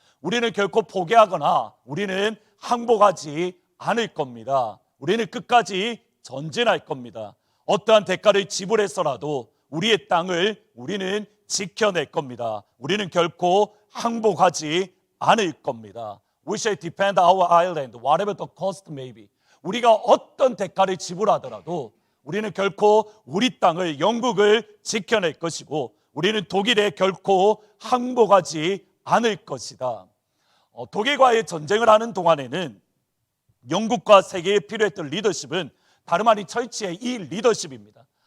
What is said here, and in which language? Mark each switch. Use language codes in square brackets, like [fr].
[ko] 우리는 결코 포기하거나 우리는 항복하지 않을 겁니다. 우리는 끝까지 전진할 겁니다. 어떠한 대가를 지불해서라도 우리의 땅을 우리는 지켜낼 겁니다. 우리는 결코 항복하지 않을 겁니다. [en] We shall defend our island, whatever the cost may be. [ko] 우리가 어떤 대가를 지불하더라도 우리는 결코 우리 땅을, 영국을 지켜낼 것이고 우리는 독일에 결코 항복하지 않을 것이다. 독일과의 전쟁을 하는 동안에는 영국과 세계에 필요했던 리더십은 다름 아닌 처치의 이 리더십입니다.